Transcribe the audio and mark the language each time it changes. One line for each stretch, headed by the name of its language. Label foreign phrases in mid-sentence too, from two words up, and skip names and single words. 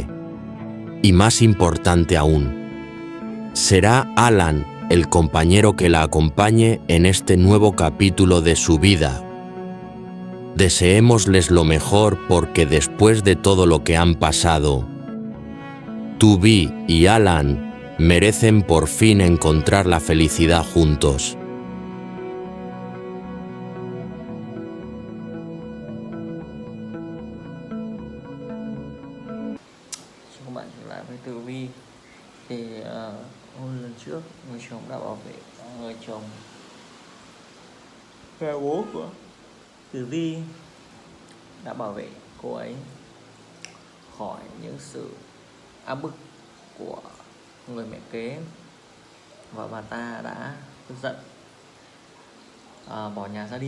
Spanish: Y más importante aún, ¿será Alan el compañero que la acompañe en este nuevo capítulo de su vida? Deseémosles lo mejor, porque después de todo lo que han pasado, Tubi y Alan merecen por fin encontrar la felicidad juntos.
Vietnamese: Chào các bạn trở lại với Tử Vi. Thì hôm lần trước người chồng đã bảo vệ người chồng và bố của Tử Vi đã bảo vệ cô ấy khỏi những sự áp bức của người mẹ kế, và bà ta đã tức giận bỏ nhà ra đi.